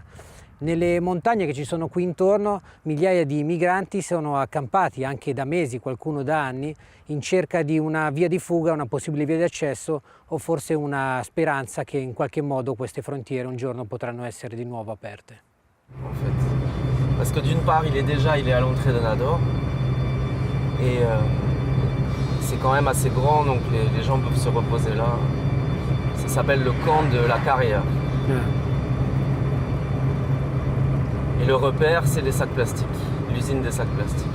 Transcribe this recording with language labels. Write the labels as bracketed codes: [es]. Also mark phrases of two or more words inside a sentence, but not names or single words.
[it] Nelle montagne che ci sono qui intorno migliaia di migranti sono accampati anche da mesi, qualcuno da anni, in cerca di una via di fuga, una possibile via di accesso o forse una speranza che in qualche modo queste frontiere un giorno potranno essere di nuovo aperte. [fr] En fait. Parce que d'une part, il est à l'entrée de Nador et c'est quand même assez grand, donc les gens peuvent se reposer là. Ça s'appelle le camp de la carrière. Et le repère, c'est les sacs plastiques, l'usine des sacs plastiques.